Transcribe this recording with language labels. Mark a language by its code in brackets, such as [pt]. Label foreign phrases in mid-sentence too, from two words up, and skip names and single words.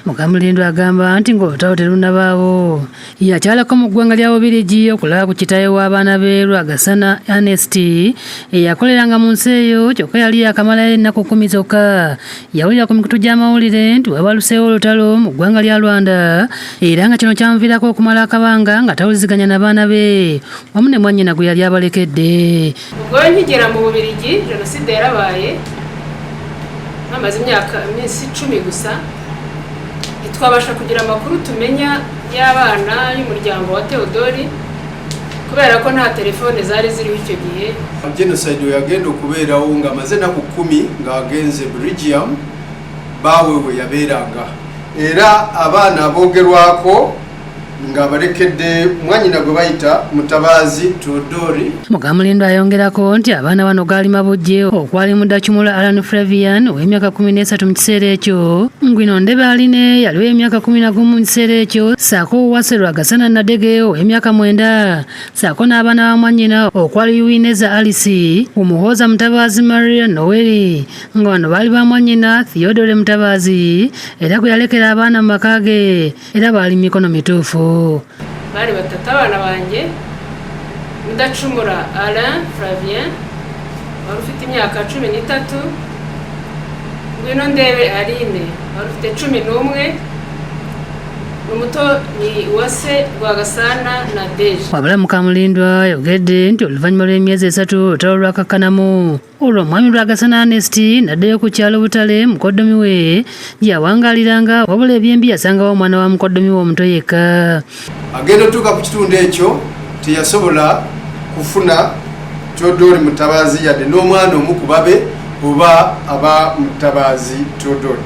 [lg] Mukamulindwa agamba nti ng'olutalo terunnabaawo yakyalako mu ggwanga lya Bubirigi okulaba ku kitaawe w'abaana be Rwagasana Ernest eyakoleranga mu nsi eyo kyokka yali yakamalayo ennaku 10 zokka. Yawulira ku mikutu gy'amawulire nti wabaluseewo olutalo mu ggwanga lya Rwanda era nga kino kyamuviirako okumala akabanga nga tawuliziganya n'abaana be wamu ne mwannyina gwe yali abalekedde. [rw] Ubwo nkigera mu Bubirigi jenoside yarabaye amaze imyaka 10 gusa twabasha kugira amakuru tumenya y'abana y'umuryango wa Theodore kubera ko nta telefone zari ziriho icyo gihe. [lg] Genocide yagenda okubeerawo nga amaze naku 10 nga agenze Belgium bawewe yabeeranga era abaana boogerwako nga balekedde mwannyina gwe bayita Mutabazi Theodore. Mukamulindwa ayongerako nti abaana bano gaali mabujje okwali Mudachumula Alan Flavian ow'emyaka 13 mu kiseera ekyo, Ngwino Ndebe Aline yali w'emyaka 11 mu kiseera ekyo, ssaako Uwase Rwagasana Nadege ow'emyaka 9, ssaako n'abaana ba mwannyina okwali Uwineza Alice, Umuhoza Mutabazi Maria Noeli, nga bano baali ba mwannyina Theodore Mutabazi era gwe yalekera abaana mu maka ge era baali mikono mituufu. [rw] Bari batatu abana banjye Mudachumura Alain Flavien wari ufite imyaka 13, Ngwino Ndebe Aline wari ufite 11, umuto ni Uwase Rwagasana Nadege. [lg] Wabula Mukamulindwa yogedde nti oluvannyuma lw'emyezi 3 olutalo lwakakkanamu olwo omwami Rwagasana Ernest n'addayo ku kyalo Butale mukoddomi we gye yawangaliranga wabula ebyembi yasangawo omwana wa mukoddomi we omuto yekka. Agenda otuuka ku kitundu ekyo teyasobola kufuna Theodore Mutabazi yadde n'omwana omu ku babe oba aba Mutabazi Theodore.